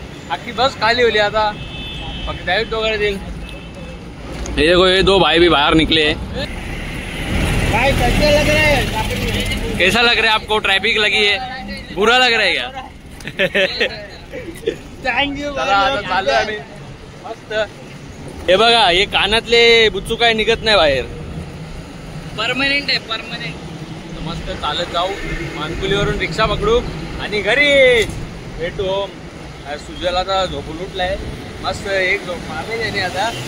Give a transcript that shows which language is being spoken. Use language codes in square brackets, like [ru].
[mr] अख्खी बस खाली होली आता फक्त डायरेक्ट वगैरे देईल. [hi] ये देखो ये दो भाई भी बाहर निकले. कैसा लग रहा है आपको? ट्रैफिक लगी है, बुरा लग रहा है क्या? [en] Thank you. [mr] चला आता चाललोय आम्ही मस्त. हे बघा हे कानातले बुच्चू काय निघत नाही बाहेर, परमनंट आहे परमनंट. मस्त चालत जाऊ, मानकुलीवरून रिक्षा पकडू आणि घरी भेटू होम. सुजल आता झोपून उठलाय मस्त. एक झोप मारले त्याने आता.